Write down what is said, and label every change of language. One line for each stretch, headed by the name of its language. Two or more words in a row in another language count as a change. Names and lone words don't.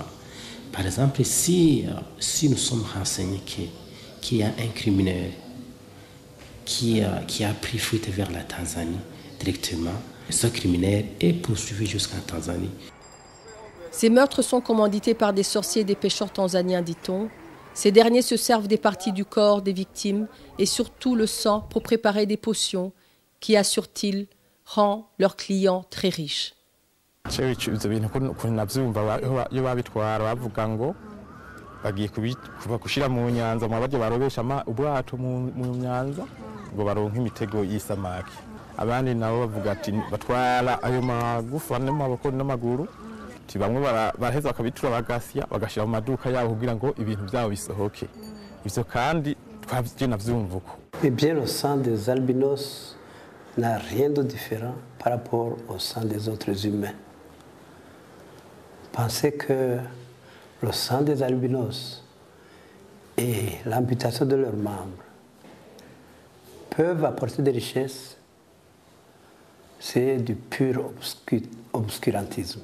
French: Par exemple, si nous sommes renseignés qu'il y a un criminel qui a pris fuite vers la Tanzanie directement, ce criminel est poursuivi jusqu'en Tanzanie. Ces meurtres sont commandités par des sorciers et des pêcheurs tanzaniens, dit-on. Ces derniers se servent des parties du corps des victimes et surtout le sang pour préparer des potions qui, assurent-ils, rend leurs clients très riches.
Rundi: ibyo bintu ukuntu nabyumva iyo babitwara bavuga ngo bagiye gushyira mu nyanza mu baryo barobesha ubwato mu nyanza ngo baronke imitego y'isamaki abandi nabo bavuga ati batwara ayo magufa n'amaboko n'amaguru ati bamwe baraheza bakabitura bagasya bagashira mu maduka yabo kugira ngo ibintu byabo bisohoke ivyo kandi twavye navyumva uko.
French: Eh bien, le sang des albinos n'a rien de différent par rapport au sang des autres humains. Pensez que le sang des albinos et l'amputation de leurs membres peuvent apporter des richesses, c'est du pur obscurantisme.